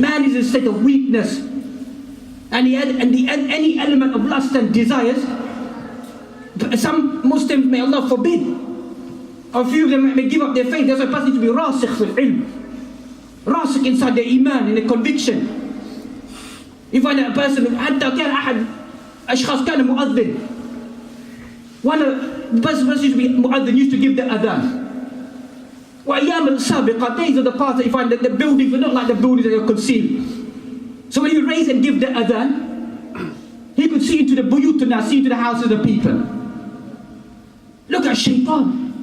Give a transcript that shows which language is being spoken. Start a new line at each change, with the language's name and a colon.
English: Man is in a state of weakness. And any element of lust and desires, some Muslims, may Allah forbid, a few of them may give up their faith. There's a person to be rasikh fil ilm, rasikh inside their iman, in the conviction. You find that a person,
Arabic: حتى كان أحد أشخاص كان مؤذن.
English: One of the person used to be mu'adhin, used to give the adhan.
Arabic: وأيام السابقة,
English: days of the past, that you find that the buildings were not like the buildings that are concealed. So when he raised and give the adhan, he could see into the buyutuna, see into the houses of the people. Look at shaitan.